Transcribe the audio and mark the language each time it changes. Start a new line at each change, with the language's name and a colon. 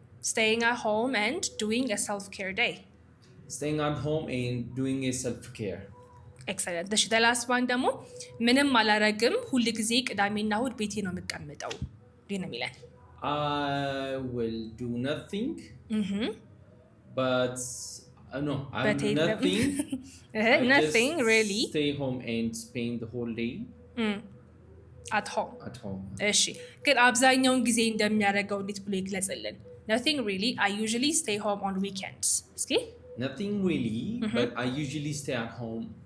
English: staying at home and doing a self-care day. Staying at home and doing a self-care. Excellent. the last one
Amharic: ደግሞ ምንም አላረግም፣ ሁል ጊዜ ቅዳሜና እሑድ ቤቴ ነው የምቀመጠው ነው የሚለን።
English: I will do nothing. But no, I will do nothing. Nothing just really. Stay home and spend the whole day. at home at home
Amharic: እሺ ግን አብዛኛውን ጊዜ እንደሚያደርገው እንዴት ብሎ ይግለጽልን
English: nothing really I usually stay home on weekends
Amharic: እስኪ
English: nothing really but I usually stay at home